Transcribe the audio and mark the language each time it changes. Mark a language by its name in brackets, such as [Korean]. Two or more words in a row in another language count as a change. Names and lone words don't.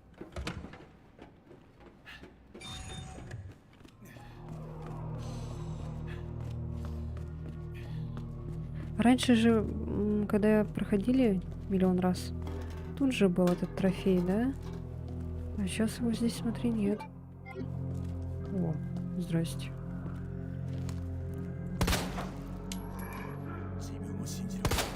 [Russian] Раньше же, когда проходили миллион раз, тут же был этот трофей, да? А сейчас его здесь, смотри, нет. О, здрасте. [Japanese] 自分を信じろ。